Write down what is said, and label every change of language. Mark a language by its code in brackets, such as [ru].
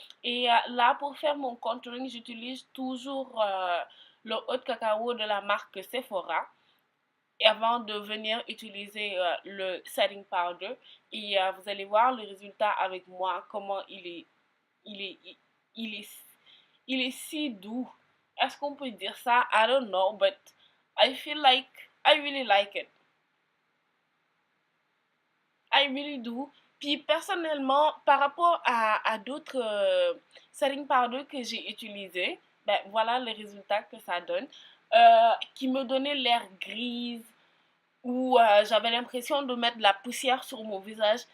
[fr] Et là, pour faire mon contouring, j'utilise toujours le haut de cacao de la marque Sephora. Et avant de venir utiliser le setting powder, et vous allez voir le résultat avec moi, comment il est, il est, il est si doux. Est-ce qu'on peut dire ça? [en] I don't know, but I feel like I really like it. I really do. [fr] Puis personnellement, par rapport à d'autres setting powder que j'ai utilisés, ben voilà les résultats que ça donne. Qui me donnaient l'air grise ou j'avais l'impression de mettre de la poussière sur mon visage.